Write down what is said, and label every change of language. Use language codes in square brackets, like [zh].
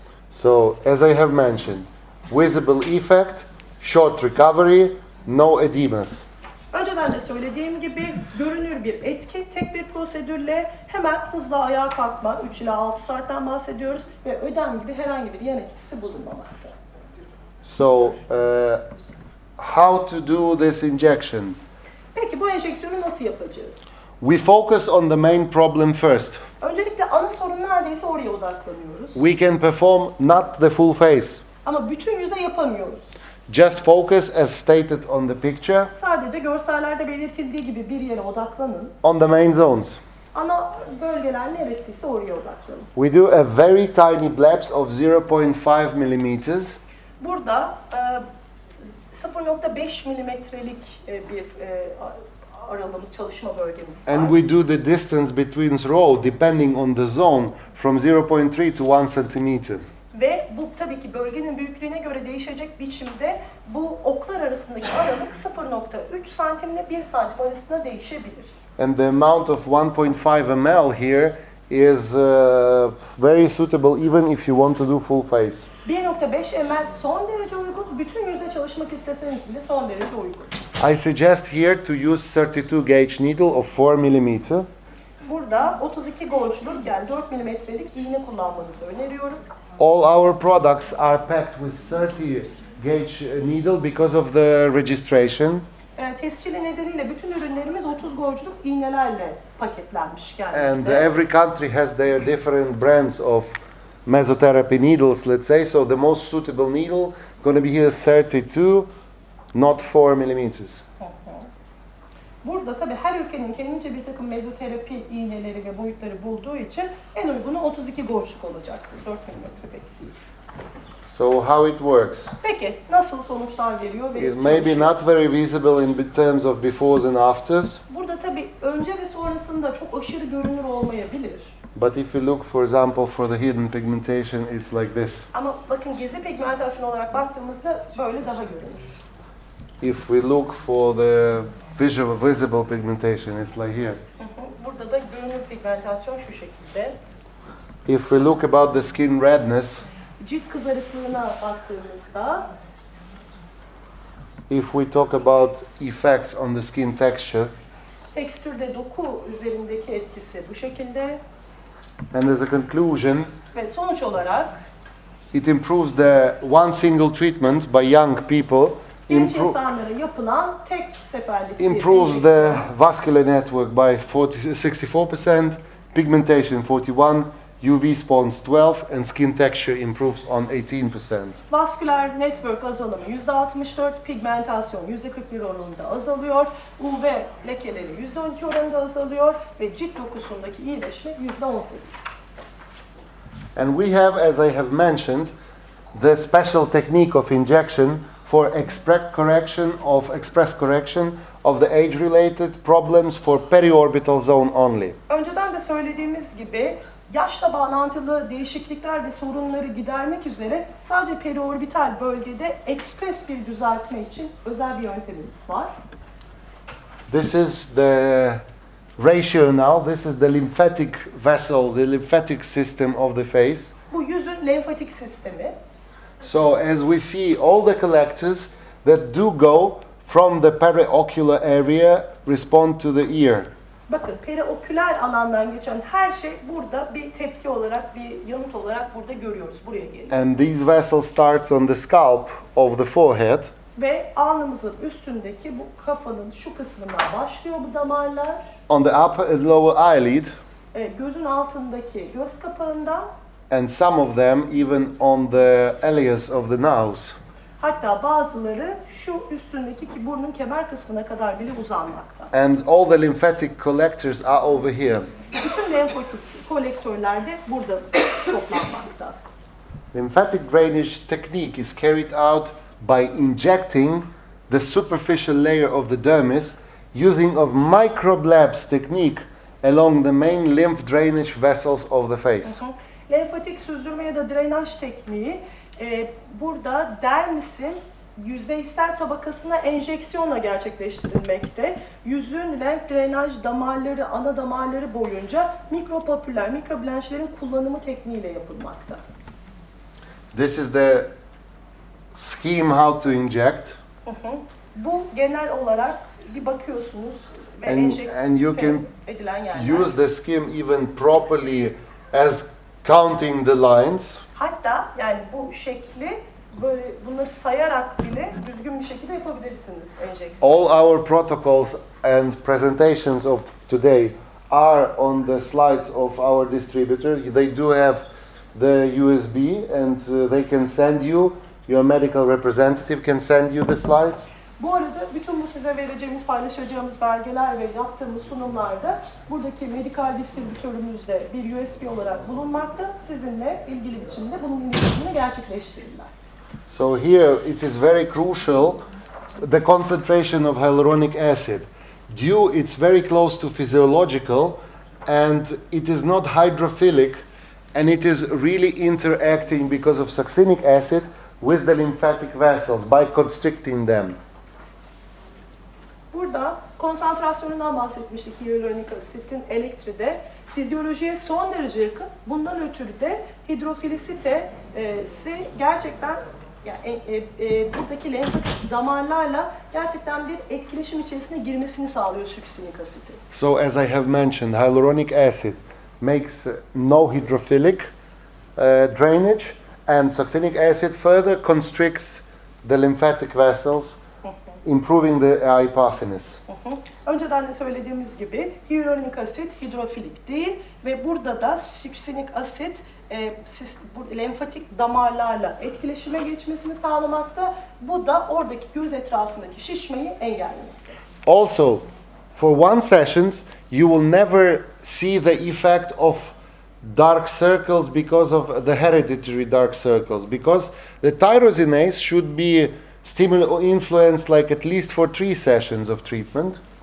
[en] So, as I have mentioned, visible effect, short recovery, no edemas. [tr] Önceden de söylediğim gibi görünür bir etki, tek bir prosedürle hemen hızla ayağa kalkma, 3 ila 6 saatten bahsediyoruz ve ödem gibi herhangi bir yan etkisi bulunmamakta. [en] So, how to do this injection? [tr] Peki bu enjeksiyonu nasıl yapacağız? [en] We focus on the main problem first. [tr] Öncelikle ana sorun neredeyse oraya odaklanıyoruz. [en] We can perform not the full face. [tr] Ama bütün yüze yapamıyoruz. [en] Just focus as stated on the picture [tr] Sadece görsellerde belirtildiği gibi bir yere odaklanın. [en] on the main zones. [tr] Ana bölgeler neresiyse oraya odaklanın. [en] We do a very tiny blebs of 0.5 millimeters. [tr] Burada 0.5 milimetrelik bir aralığımız, çalışma bölgemiz var. [en] And we do the distance between row depending on the zone from 0.3 to 1 centimeter. [tr] Ve bu tabii ki bölgenin büyüklüğüne göre değişecek biçimde bu oklar arasındaki aralık 0.3 santim ile 1 santim arasında değişebilir. [en] And the amount of 1.5 ml here is very suitable even if you want to do full face. [tr] 1.5 ml son derece uygun, bütün yüze çalışmak isteseniz bile son derece uygun. [en] I suggest here to use 32 gauge needle of 4 millimeter. [tr] Burada 32 gauge'luk yani 4 milimetrelik iğne kullanmanızı öneriyorum. [en] All our products are packed with 30 gauge needle because of the registration. [tr] tescili nedeniyle bütün ürünlerimiz 30 gorculuk iğnelerle paketlenmiş geldi. [en] And every country has their different brands of mesotherapy needles, let's say. So the most suitable needle going to be here 32, not 4 millimeters. [tr] Burada tabii her ülkenin kendince bir takım mezoterapi iğneleri ve boyutları bulduğu için en uygunu 32 gorçluk olacaktır. 4 milimetre pek değil. [en] So how it works? [tr] Peki nasıl sonuçlar veriyor ve [en] It may be not very visible in terms of befores and afters, [tr] Burada tabii önce ve sonrasında çok aşırı görünür olmayabilir. [en] but if you look, for example, for the hidden pigmentation, it's like this. [tr] Ama bakın gizli pigmentasyon olarak baktığımızda böyle daha görünür. [en] If we look for the visible pigmentation, it's like here. [tr] Burada da görünür pigmentasyon şu şekilde. [en] If we look about the skin redness, [tr] Cilt kızarıklığına baktığımızda, [en] if we talk about effects on the skin texture, [tr] tekstürde doku üzerindeki etkisi bu şekilde [en] and as a conclusion, [tr] ve sonuç olarak [en] it improves the one single treatment by young people, [tr] genç insanlara yapılan tek seferlik bir [en] improves [tr] enjeksiyon. [en] the vascular network by 64%, pigmentation 41%, UV response 12%, and skin texture improves on 18%. [tr] Vasküler network azalımı %64, pigmentasyon %41 oranında azalıyor, UV lekeleri %12 oranında azalıyor ve cilt dokusundaki iyileşme %18. [en] And we have, as I have mentioned, the special technique of injection for express correction of the age-related problems for periorbital zone only. [tr] Önceden de söylediğimiz gibi yaşla bağlantılı değişiklikler ve sorunları gidermek üzere sadece periorbital bölgede ekspres bir düzeltme için özel bir yöntemimiz var. [en] This is the ratio now. This is the lymphatic vessel, the lymphatic system of the face. [tr] Bu yüzün lenfatik sistemi. [en] So as we see, all the collectors that do go from the periocular area respond to the ear. [tr] Bakın perioküler alandan geçen her şey burada bir tepki olarak, bir yanıt olarak burada görüyoruz. Buraya geliyor. [en] And these vessels starts on the scalp of the forehead. [tr] Ve alnımızın üstündeki bu kafanın şu kısmından başlıyor bu damarlar. [en] On the upper and lower eyelid, [tr] Gözün altındaki göz kapağından, [en] and some of them even on the alias of the nose. [tr] hatta bazıları şu üstündeki ki burnun kemer kısmına kadar bile uzanmakta. [en] And all the lymphatic collectors are over here. [tr] Bütün lenfatik kolektörler de burada toplanmakta. [en] Lymphatic drainage technique is carried out by injecting the superficial layer of the dermis using of microblebs technique along the main lymph drainage vessels of the face. [tr] Lenfatik süzdürme ya da drenaj tekniği burada dermisin yüzeysel tabakasına enjeksiyonla gerçekleştirilmekte. Yüzün lenf drenaj damarları, ana damarları boyunca mikropapüler, mikroblanşlerin kullanımı tekniğiyle yapılmakta. [en] This is the scheme how to inject. [tr] Bu genel olarak bir bakıyorsunuz ve [en] And you can [tr] edilen yerler. [en] use the scheme even properly as counting the lines. [tr] Hatta yani bu şekli böyle bunları sayarak bile düzgün bir şekilde yapabilirsiniz enjeksiyon. [en] All our protocols and presentations of today are on the slides of our distributor. They do have the USB and they can send you, your medical representative can send you the slides. [tr] Bu arada bütün bu size vereceğimiz, paylaşacağımız belgeler ve yaptığımız sunumlarda buradaki medikal distribütörümüzde bir USB olarak bulunmakta. Sizinle ilgili biçimde bunun iletişimini gerçekleştirirler. [en] So here it is very crucial, the concentration of hyaluronic acid. Due, it's very close to physiological and it is not hydrophilic and it is really interacting because of succinic acid with the lymphatic vessels by constricting them. [tr] Burada konsantrasyonundan bahsetmiştik hyaluronik asitin Electri'de. Fizyolojiye son derece yakın. Bundan ötürü de hidrofilisitesi gerçekten yani, buradaki lenfatik damarlarla gerçekten bir etkileşim içerisine girmesini sağlıyor succinig asiti. [en] So as I have mentioned, hyaluronic acid makes no hydrophilic drainage and succinic acid further constricts the lymphatic vessels improving the hypophysis. [tr] Önceden de söylediğimiz gibi hyaluronik asit hidrofilik değil ve burada da suksinik asit lenfatik damarlarla etkileşime geçmesini sağlamakta. Bu da oradaki göz etrafındaki şişmeyi engellemekte. [en] Also, for one sessions, you will never see the effect of dark circles because of the hereditary dark circles, because the tyrosinase should be influenced like at least for 3 sessions of treatment.